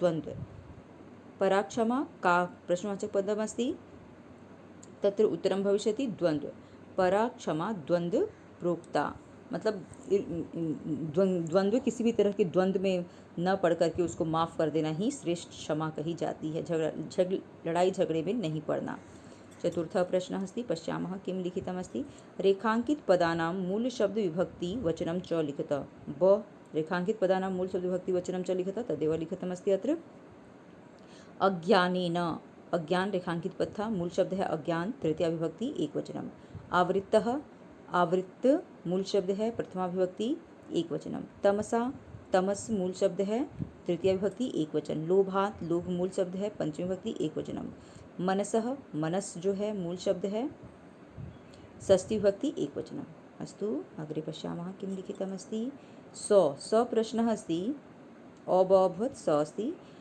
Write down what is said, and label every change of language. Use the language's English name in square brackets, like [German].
[Sanskrit] द्वंद्व। परा क्षमा का प्रश्नवाचक पदम अस्ति, तत्र उत्तरम भविष्यति द्वंद्व। परा क्षमा द्वंद्व प्रोक्ता, [Hindi] मतलब द्वंद्व, किसी भी तरह के द्वंद्व में न पढ़ करके उसको माफ़ कर देना ही श्रेष्ठ क्षमा कही जाती है। लड़ाई झगड़े में नहीं पड़ना। [Sanskrit] चतुर्थः प्रश्नः अस्ति, पश्यामः किं लिखितमस्ति। रेखांकित पदानां मूल शब्द विभक्ति वचनं च लिखत। ब रेखांकित पदानां मूल शब्द विभक्ति वचनं च लिखत, तदेव लिखितमस्ति अत्र। [Hindi] अज्ञानेन, अज्ञान रेखांकित पद था, मूल शब्द है अज्ञान, तृतीया विभक्ति एकवचनम। आवृत्तः, आवृत्त मूल शब्द है, प्रथमा विभक्ति एकवचनम। तमसा, तमस मूल शब्द है, तृतीया विभक्ति एकवचन। लोभात, लोभ मूल शब्द है, पंचमी विभक्ति एकवचनम। मनसः, मनस जो है मूल शब्द है, षष्ठी विभक्ति एकवचनम। [Sanskrit] अस्तु, अग्रे पश्यामः किं लिखितमस्ति। प्रश्नः अस्ति, अभवत् स अस्ति।